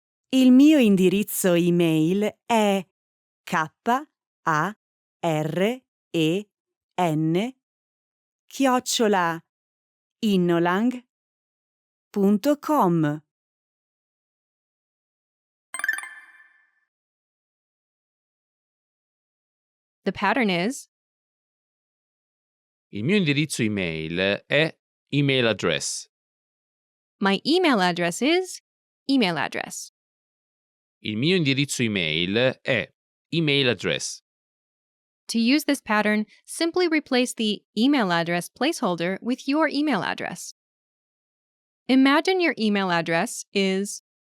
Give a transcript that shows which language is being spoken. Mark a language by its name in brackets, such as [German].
[Italian] Il mio indirizzo email è karen@innolang.com. [English] The pattern is [Italian] Il mio indirizzo email è email address. [English] my email address is email address. [Italian] Il mio indirizzo email è email address. [English] To use this pattern, simply replace the email address placeholder with your email address. Imagine your email address is